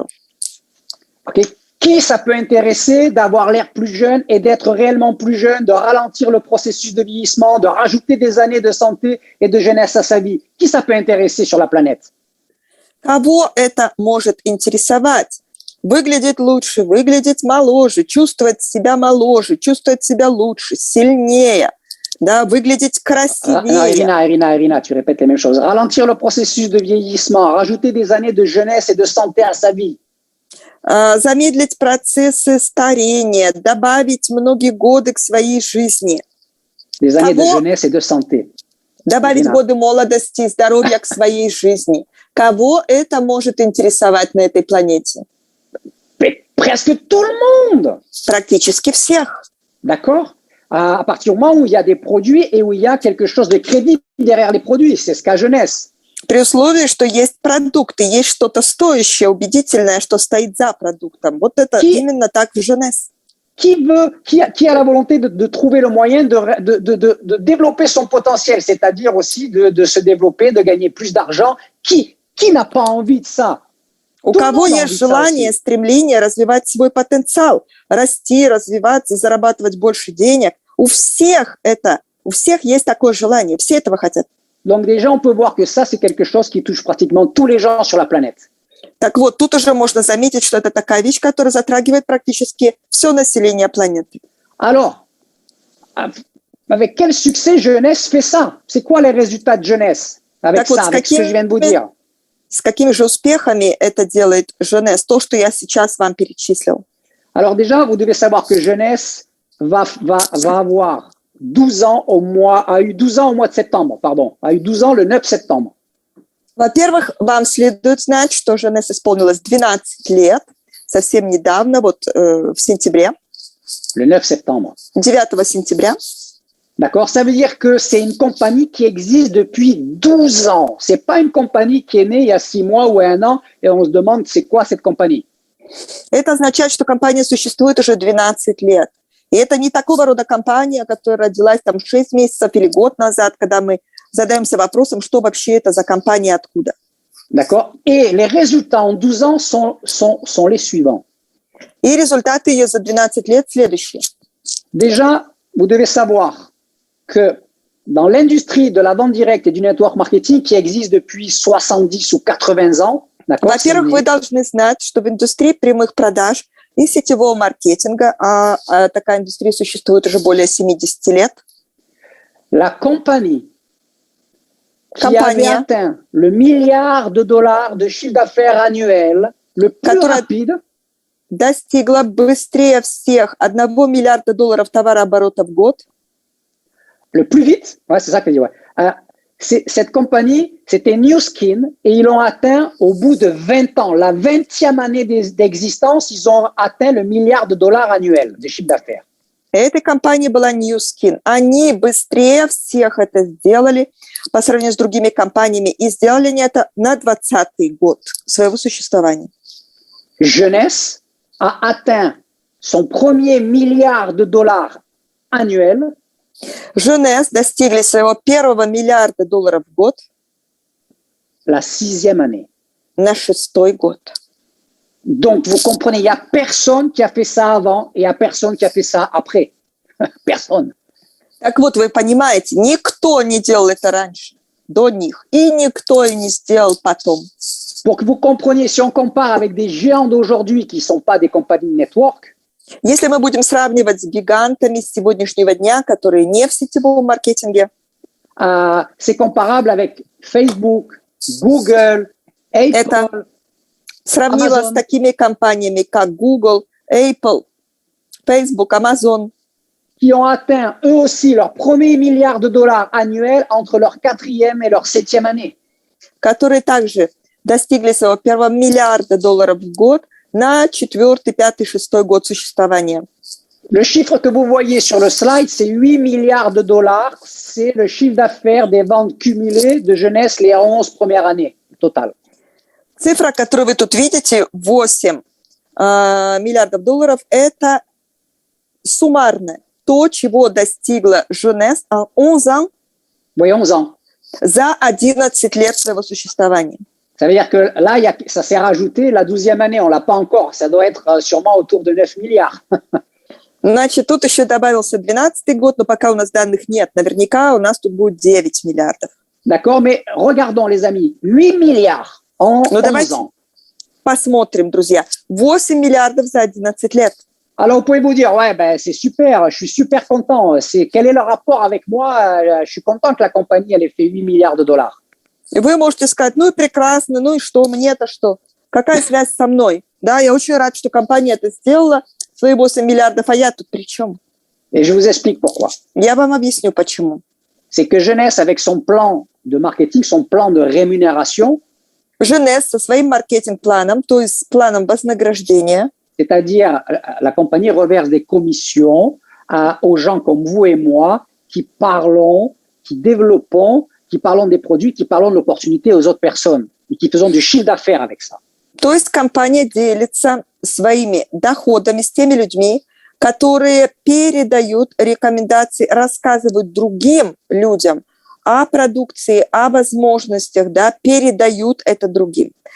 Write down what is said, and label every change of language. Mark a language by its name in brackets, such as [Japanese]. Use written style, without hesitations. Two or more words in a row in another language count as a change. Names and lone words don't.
[French] Okay. Qui ça peut intéresser d'avoir l'air plus jeune et d'être réellement plus jeune, de ralentir le processus de vieillissement, de rajouter des années de santé et de jeunesse à sa vie? Qui ça peut intéresser sur la planète? [Russian] Кого это может интересовать? Выглядеть лучше, выглядеть моложе, чувствовать себя моложе, чувствовать себя лучше, сильнее, да, выглядеть красивее. [French] Irina, tu répètes les mêmes choses. Ralentir le processus de vieillissement, rajouter des années de jeunesse et de santé à sa vie. [Russian] Замедлить процессы старения, добавить многие годы к своей жизни. [French] Des années de jeunesse et de santé. [Russian] Добавить годы молодости и здоровья к своей жизни. Кого это может интересовать на этой планете? [French] Presque tout le monde. [Russian] Практически всех. [French] D'accord? À partir du moment où il y a des produits et où il y a quelque chose de crédible derrière les produits, c'est ce qu'a Jeunesse. [Russian] При условии, что есть продукты, есть что-то стоящее, убедительное, что стоит за продуктом. Вот это именно так в Jeunesse. [French] Qui a la volonté de trouver le moyen de développer son potentiel, c'est-à-dire aussi de se développer, de gagner plus d'argent. Qui n'a pas envie de ça? [Russian] У кого есть желание, стремление развивать свой потенциал, расти, развиваться, зарабатывать больше денег? У всех есть такое желание, все этого хотят. [French] Donc déjà, on peut voir que ça, c'est quelque chose qui touche pratiquement tous les gens sur la planète. [Russian] Так вот, тут уже можно заметить, что это такая вещь, которая затрагивает практически все население планеты. [French] Alors, avec quel succès Jeunesse fait ça? C'est quoi les résultats de Jeunesse avec [Russian] Так вот, [French] ça, avec ce que je viens de vous dire? [Russian] с какими же успехами это делает Jeunesse, то, что я сейчас вам перечислил? [French] Alors déjà, vous devez savoir que Jeunesse va avoir 12 ans a eu 12 ans au mois de septembre, pardon, a eu 12 ans le 9 septembre. [Russian] Во-первых, вам следует знать, что Jeunesse исполнилось 12 лет, совсем недавно, вот в сентябре. [French] Le 9 septembre. [Russian] 9 сентября. [French] D'accord? Ça veut dire que c'est une compagnie qui existe depuis 12 ans. C'est pas une compagnie qui est née il y a 6 mois ou 1 an et on se demande c'est quoi cette compagnie. [Russian] Это означает, что компания существует уже 12 лет. И это не такого рода компания, которая родилась там 6 месяцев или год назад, когда мы задаемся вопросом, что вообще это за компания, откуда. [French] D'accord? Et les résultats en 12 ans sont les suivants. [Russian] И результаты ее за 12 лет следующие. [French] Déjà, vous devez savoir que dans l'industrie de la vente directe et du [English] network marketing [French] qui existe depuis 70 ou 80 ans, d'accord? [Russian] Во-первых, вы должны знать, что в индустрии прямых продаж и сетевого маркетинга, такая индустрия существует уже более 70 лет. [French] La compagnie qui avait atteint le milliard de dollars de chiffre d'affaires annuel le plus rapide, [Russian] достигла быстрее всех $1 миллиарда товарооборота в год. [French] Le plus vite, ouais, c'est ça que je dis, ouais. Cette compagnie, c'était New Skin et ils l'ont atteint au bout de 20 ans. La 20e année d'existence, ils ont atteint le milliard de dollars annuel de chiffre d'affaires. [Russian] Этой компанией была New Skin. Они быстрее всех это сделали по сравнению с другими компаниями. И сделали они это на 20-й год своего существования. [French] Jeunesse a atteint son premier milliard de dollars annuel. [Russian] Jeunesse достигли своего первого миллиарда долларов в год. [French] La 6e année. [Russian] На 6-й год. [French] Donc, vous comprenez, il n'y a personne qui a fait ça avant et il n'y a personne qui a fait ça après. Personne. [Russian] Так вот, вы понимаете, никто не делал это раньше, до них, и никто и не сделал потом. [French] Pour que vous compreniez, si on compare avec des géants d'aujourd'hui qui ne sont pas des compagnies de network, [Russian] если мы будем сравнивать с гигантами сегодняшнего дня, которые не в сетевом маркетинге, [French] c'est comparable avec Facebook, Google, Apple, [Russian] это сравнила [French] Amazon. [Russian] С такими компаниями, как Google, Apple, Facebook, Amazon, [French] qui ont atteint eux aussi leur premier milliard de dollars annuel entre leur 4e et leur 7e année. [Russian] которые также достигли своего первого миллиарда долларов в год на 4-й, 5-й, 6-й год существования. [French] Le chiffre que vous voyez sur le slide, c'est 8 milliards de dollars. C'est le chiffre d'affaires des ventes cumulées de Jeunesse les 11 premières années total. [Russian] Цифра, которую вы тут видите, 8 миллиардов долларов, это суммарно то, чего достигла Jeunesse [French] en 11 ans, Oui, 11 ans. [Russian] за 11 лет своего существования. [French] Ça veut dire que là, ça s'est rajouté la 12e année. On ne l'a pas encore. Ça doit être sûrement autour de 9 milliards. [Russian] Значит, тут еще добавился 12-й год, но пока у нас данных нет. Наверняка у нас тут будет 9 миллиардов. [French] D'accord, mais regardons les amis. 8 milliards en 11 ans. [Russian] Посмотрим, друзья. 8 миллиардов за 11 лет. [French] Alors, vous pouvez vous dire, ouais, ben, c'est super, je suis super content. Quel est le rapport avec moi? Je suis content que la compagnie, elle ait fait 8 milliards de dollars. [Russian] И вы можете сказать, ну и прекрасно, ну и что, мне-то что? Какая связь со мной? Да, я очень рад, что компания это сделала, свои 8 миллиардов, а я тут при чем? [French] Et je vous explique pourquoi. [Russian] Я вам объясню, почему. [French] C'est que Jeunesse, avec son plan de marketing, son plan de rémunération, [Russian] Jeunesse со своим маркетинг-планом, то есть с планом вознаграждения, [French] c'est-à-dire la compagnie reverse des commissions aux gens comme vous et moi qui parlons, qui développons, qui parlons des produits, qui parlons de l'opportunité aux autres personnes et qui faisons du chiffre d'affaires avec ça. [Russian] То есть компания делится своими доходами с теми людьми, которые передают рекомендации, рассказывают другим людям о продукции, о возможностях, да, передают это другим.